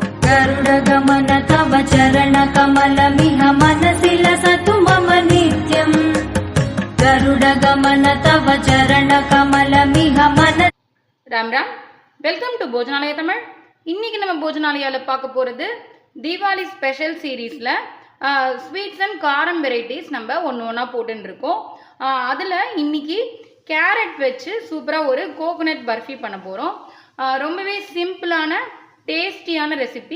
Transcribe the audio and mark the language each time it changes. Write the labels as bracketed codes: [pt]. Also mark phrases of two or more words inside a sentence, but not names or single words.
[sa] गरुडगमन तव चरणकमलमिह मनसि लसतु मम नित्यम् गरुडगमन तव चरणकमलमिह मन [ta] ராம் ராம். [en] welcome to Bhojanalaya Tamil. [ta] இன்னைக்கு நம்ம போஜனாலயாவில் பார்க்க போகிறது தீபாவளி [en] special series sweets and [ta] காரம் வெரைட்டிஸ் நம்ம ஒன்று ஒன்றா போட்டுருக்கோம். அதில் இன்னைக்கு கேரட் வச்சு சூப்பராக ஒரு கோகோனட் பர்ஃபி பண்ண போகிறோம். ரொம்பவே [en] simple tasty recipe.